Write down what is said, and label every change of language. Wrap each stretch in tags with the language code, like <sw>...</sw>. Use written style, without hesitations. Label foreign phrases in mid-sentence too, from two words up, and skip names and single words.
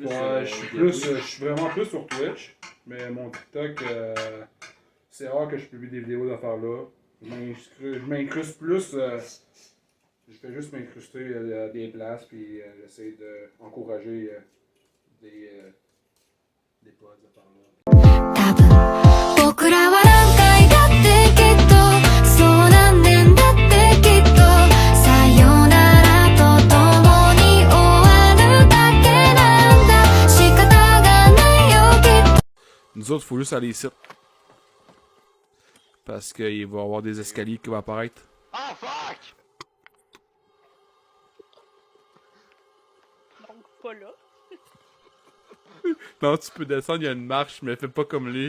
<fr>Je suis vraiment plus sur Twitch, mais mon TikTok, c'est rare que je publie des vidéos d'affaires là. Je m'incruste plus. Je fais juste m'incruster à des places, puis j'essaie d'encourager des potes d'affaires là.</fr> <ja>多分僕らは何回だってきっとそう何年だってきっとさよならと共に終わるだけなんだ仕方がないよきっと</ja> <fr>Nous autres, il faut juste aller ici. Parce qu'il va y avoir des escaliers qui vont apparaître.</fr> <en>Ah fuck!</en> <fr>Donc, pas là. Non, tu peux descendre, il y a une marche, mais fais pas comme lui.</fr>